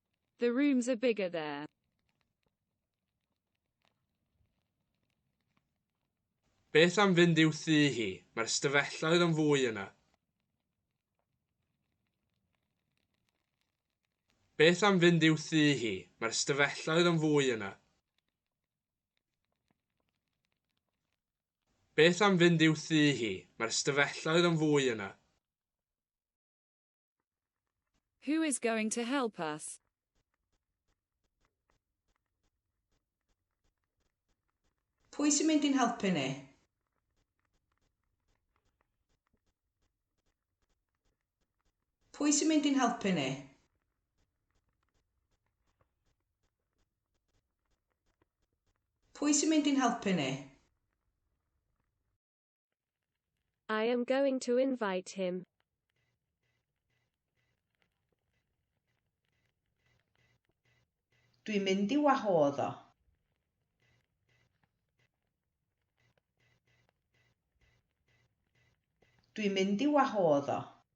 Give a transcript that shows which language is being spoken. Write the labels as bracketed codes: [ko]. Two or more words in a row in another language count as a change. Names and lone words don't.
[en] The rooms are bigger there. [cy] Beth am fynd i'w thŷ hi? Mae'r stafelloedd yn fwy yna. Beth am fynd i'w thŷ hi? Mae'r stafelloedd yn fwy yna. Beth am fynd i'w thŷ hi? Mae'r stafelloedd yn fwy yna. [en] Who is going to help us? [cy] Pwy sy'n mynd i'n helpu ni? Pwy sy'n mynd i'n helpu ni? Pwy sy'n mynd i'n helpu ni? [en] I am going to invite him. [cy] Dwi'n mynd i wahodd o. Dwi'n mynd i wahodd o.